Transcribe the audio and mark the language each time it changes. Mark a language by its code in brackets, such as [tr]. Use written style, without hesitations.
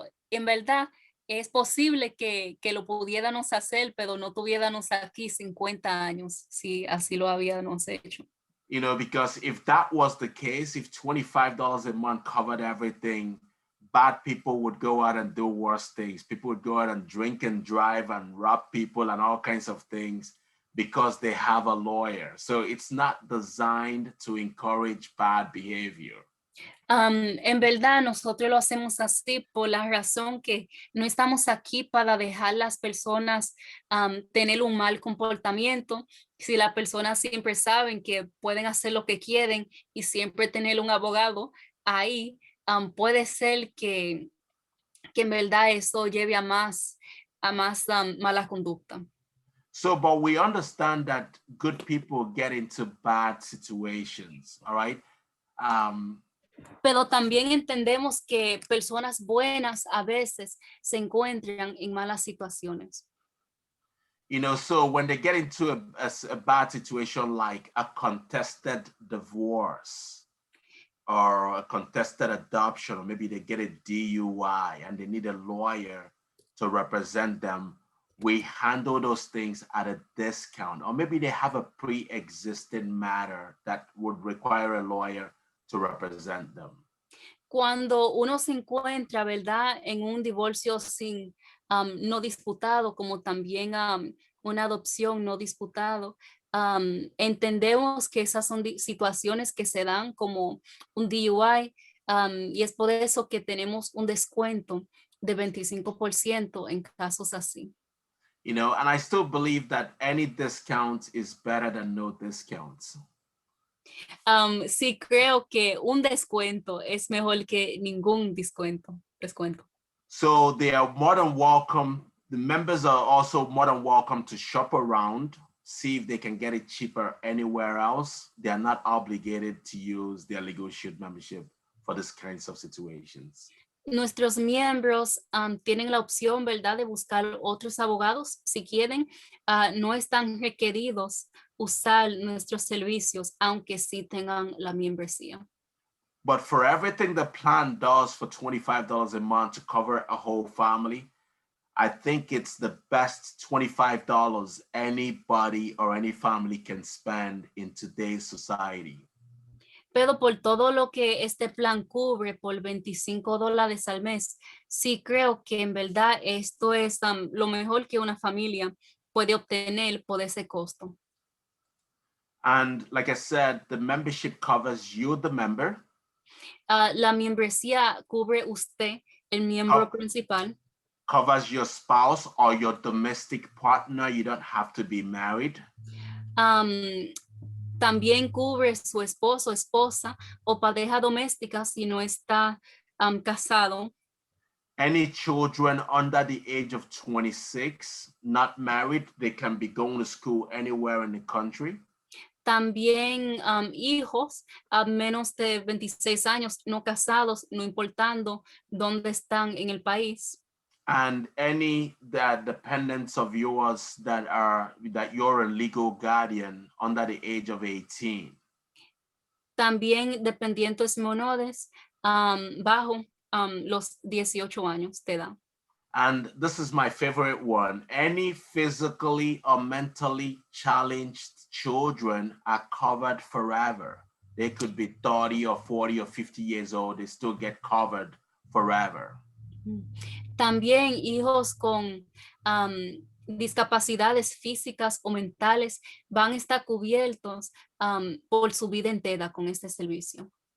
[es] En verdad, es posible que lo pudiéramos hacer, pero no tuviéramos aquí 50 años, si así lo habíamos hecho. [en] You know, because if that was the case, if $25 a month covered everything, bad people would go out and do worse things. People would go out and drink and drive and rob people and all kinds of things because they have a lawyer. So it's not designed to encourage bad behavior. [es] En verdad, nosotros lo hacemos así por la razón que no estamos aquí para dejar las personas tener un mal comportamiento. Si las personas siempre saben que pueden hacer lo que quieren y siempre tener un abogado ahí, puede ser que en verdad eso lleve a más mala conducta. [en] So, but we understand that good people get into bad situations, all right? [es] Pero también entendemos que personas buenas a veces se encuentran en malas situaciones. [en] You know, so when they get into a bad situation like a contested divorce or a contested adoption, or maybe they get a DUI and they need a lawyer to represent them, we handle those things at a discount. Or maybe they have a pre-existing matter that would require a lawyer to represent them. [es] Cuando uno se encuentra, ¿verdad?, en un divorcio no disputado, como también una adopción no disputado, entendemos que esas son situaciones que se dan como un DUI, y es por eso que tenemos un descuento de 25% en casos así. [en] You know, and I still believe that any discount is better than no discounts. [es] Sí, creo que un descuento es mejor que ningún descuento. [en] So they are more than welcome. The members are also more than welcome to shop around, see if they can get it cheaper anywhere else. They are not obligated to use their Legal Shield membership for these kinds of situations. [es] Nuestros miembros tienen la opción, ¿verdad?, de buscar otros abogados si quieren. No están requeridos usar nuestros servicios, aunque sí tengan la membresía. [en] But for everything the plan does for $25 a month to cover a whole family, I think it's the best $25 anybody or any family can spend in today's society. [es] Pero por todo lo que este plan cubre por $25 al mes, sí creo que en verdad esto es lo mejor que una familia puede obtener por ese costo. [en] And like I said, the membership covers you, the member. [es] La membresía cubre usted, el miembro principal. [en] Covers your spouse or your domestic partner. You don't have to be married. [es] También cubre su esposo, esposa o pareja doméstica si no está casado. [en] Any children under the age of 26, not married, they can be going to school anywhere in the country. [es] También hijos a menos de 26 años, no casados, no importando dónde están en el país. [en] And any dependents of yours that you're a legal guardian under the age of 18. [es] También dependientes menores bajo los 18 años de edad. [en] And this is my favorite one. Any physically or mentally challenged children are covered forever. They could be 30 or 40 or 50 years old. They still get covered forever. [es] También hijos con discapacidades físicas o mentales van a estar cubiertos por su vida entera con este servicio.